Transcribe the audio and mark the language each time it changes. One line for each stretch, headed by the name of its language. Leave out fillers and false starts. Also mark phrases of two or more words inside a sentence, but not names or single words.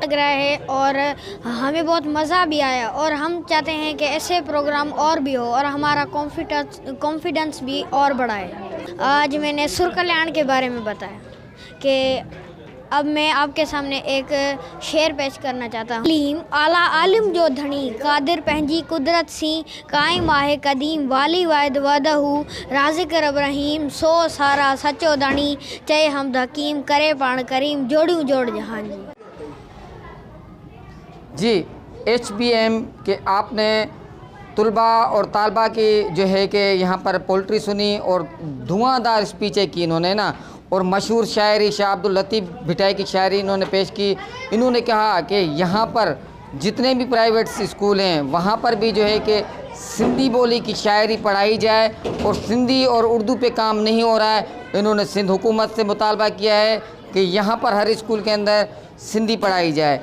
Hindi: लग रहा है और हमें बहुत मज़ा भी आया और हम चाहते हैं कि ऐसे प्रोग्राम और भी हो और हमारा कॉन्फिडेंस भी और बढ़ाए। आज मैंने सुर कल्याण के बारे में बताया कि अब मैं आपके सामने एक शेर पेश करना चाहता हूँ।
Sindhi: अलीम आला आलिम जो धनी कादिर पंहिंजी कुदरत सी कायम आहे कदीम वाली वाहिद वदहू राज़िक रब रहीम सो सारा सचो धनी चए हमद हकीम करे पाण करीम जोड़ियूं जोड़ जहान
Hindi: जी HBM के आपने तुलबा और तालबा की जो है कि यहाँ पर पोल्ट्री सुनी और धुआंधार स्पीचें की इन्होंने ना, और मशहूर शायरी शाह अब्दुल लतीफ़ भिटाई की शायरी इन्होंने पेश की। इन्होंने कहा कि यहाँ पर जितने भी प्राइवेट स्कूल हैं वहाँ पर भी जो है कि सिंधी बोली की शायरी पढ़ाई जाए और सिंधी और उर्दू पे काम नहीं हो रहा है। इन्होंने सिंध हुकूमत से मुतालबा किया है कि यहाँ पर हर स्कूल के अंदर सिंधी पढ़ाई जाए।